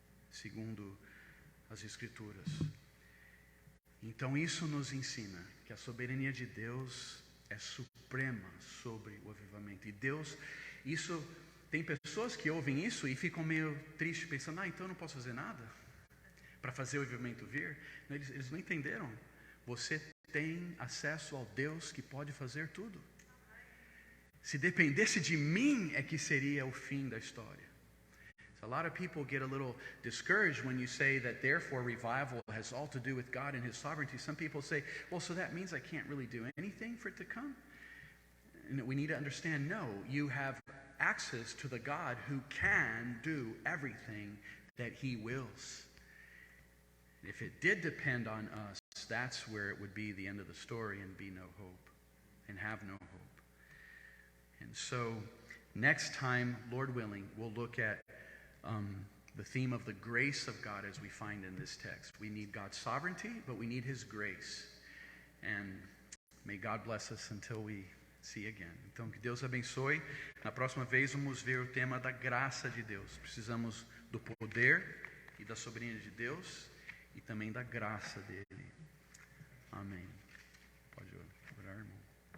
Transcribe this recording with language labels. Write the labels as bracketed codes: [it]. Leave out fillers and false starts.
[pt] Segundo as Escrituras. Então isso nos ensina que a soberania de Deus é suprema sobre o avivamento. E Deus, isso, tem pessoas que ouvem isso e ficam meio tristes, pensando, então eu não posso fazer nada para fazer o avivamento vir. Eles não entenderam. Você tem acesso ao Deus que pode fazer tudo. Se dependesse de mim, é que seria o fim da história. [en] So a lot of people get a little discouraged when you say that therefore revival has all to do with God and His sovereignty. Some people say, well, so that means I can't really do anything for it to come? And we need to understand, no, you have access to the God who can do everything that He wills. If it did depend on us, that's where it would be the end of the story and be no hope, and have no hope. And so next time, Lord willing, we'll look at the theme of the grace of God as we find in this text. We need God's sovereignty, but we need His grace. And may God bless us until we see again. [pt] Então, que Deus abençoe. Na próxima vez vamos ver o tema da graça de Deus. Precisamos do poder e da soberania de Deus e também da graça dele. Amém. Pode orar, irmão.